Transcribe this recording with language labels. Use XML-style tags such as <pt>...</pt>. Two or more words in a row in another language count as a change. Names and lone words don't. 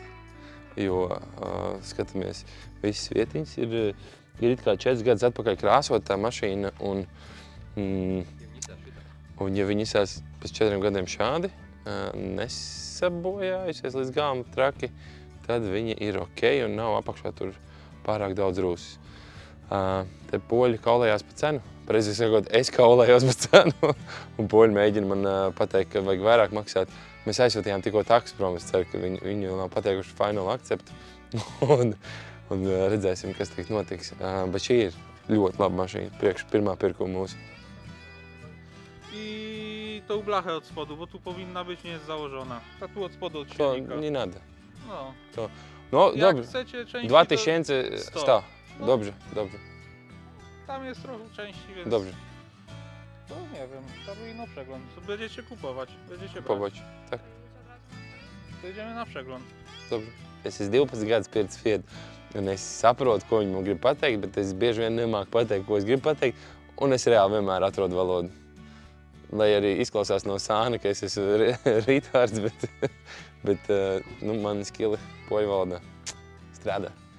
<lv>Jo, skatāmies, visas vietiņas ir it kā 4 gadus atpakaļ krāsot tā mašīna, un ja viņi izsās pēc 4 gadiem šādi, nesabojājusies līdz galam traki, tad viņi ir ok un nav apakšā tur pārāk daudz rūsas. Te poļi kaulējās pa cenu. Precīzi sakot, es kaulējos pa cenu. Un poļi mēģina man pateikt, ka vajag vairāk maksāt. Mēs aizsūtījām tikko taksi prom. Es ceru, ka viņi nav pateikuši</lv> <en>final accept.</en> <lv>un redzēsim, kas tiek notiks. Bet šī ir ļoti laba mašīna. Priekš pirmā pirkuma mūsu.</lv> <pl>I tą blachę od spodu, bo tu powinna być nie jest założona. Ta tu od spodu od To silnika. nie nada. No. No, Jak dobrze. chcecie części, 2100. No. Dobrze, dobrze, tam jest trochę części, więc dobrze. to nie wiem, trzeba by na przegląd. To będziecie kupować, będziecie brać. Pobač. Tak, To idziemy na przegląd. dobrze.</pl> <lv>Es esmu 12 gadus pieredzis Fiat, un es saprotu, ko viņi man grib pateikt, bet es bieži vien nemāku pateikt, ko es gribu pateikt, un es reāli vienmēr atrodu valodu. Lai arī izklausās no sāna, ka es esmu retārds, bet nu, man skili poļu valodā strādā.</lv>